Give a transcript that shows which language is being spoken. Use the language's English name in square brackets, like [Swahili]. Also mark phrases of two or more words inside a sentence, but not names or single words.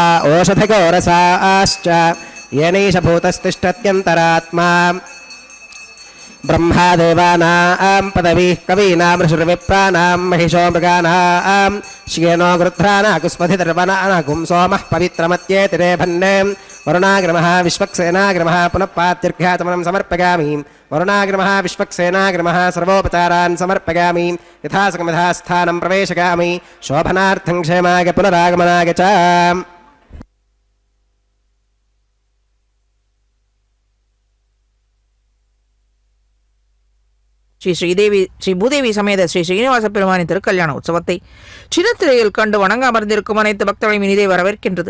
[Sanskrit] ओषधगोरसाश्च येनैष भूतस्तिष्ठत्यन्तरात्मा ब्रह्मा देवानां पदवीः कवीनां ऋषिर्विप्राणां महिषो मृगाणां श्येनो गृध्रानाकुस्मधिर्वनानाकुं सोमः पवित्रमत्येतिरे भन्ने वरुणाग्रमः विश्वक्सेनाग्रमः पुनः पात्यर्घ्याचमनं समर्पयामि वरुणाग्रमः विश्वक्सेनाग्रमः सर्वोपचारान् समर्पयामि यथासकमयथास्थानं प्रवेशयामि शोभनार्थं क्षेमाय पुनरागमनाय च। [Tamil] ஸ்ரீ பூதேவி சமேத ஸ்ரீ ஸ்ரீனிவாச பெருமானின் திருக்கல்யாண உற்சவத்தை சின்னத்திரையில் கண்டு வணங்க அமர்ந்திருக்கும் அனைத்து பக்தர்களையும் இனிதே வரவேற்கின்றது.